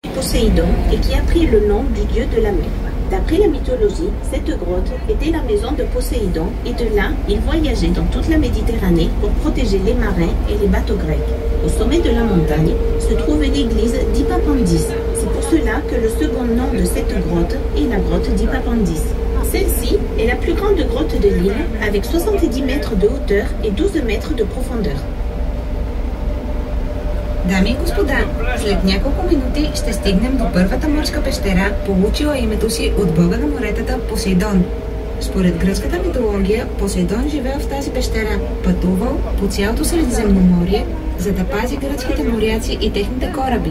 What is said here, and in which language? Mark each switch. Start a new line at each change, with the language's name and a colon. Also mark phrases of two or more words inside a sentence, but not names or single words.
French: Poséidon et qui a pris le nom du dieu de la mer. D'après la mythologie, cette grotte était la maison de Poséidon et de là, il voyageait dans toute la Méditerranée pour protéger les marins et les bateaux grecs. Au sommet de la montagne se trouve l'église d'Hippapandis. C'est pour cela que le second nom de cette grotte est la grotte d'Hippapandis. Celle-ci est la plus grande grotte de l'île avec 70 mètres de hauteur et 12 mètres de profondeur.
Bulgarian: Дами и господа, след няколко минути ще стигнем до първата морска пещера, получила името си от бога на моретата Посейдон. Според гръцката митология, Посейдон живеел в тази пещера, пътувал по цялото Средиземноморие, за да пази гръцките моряци и техните кораби.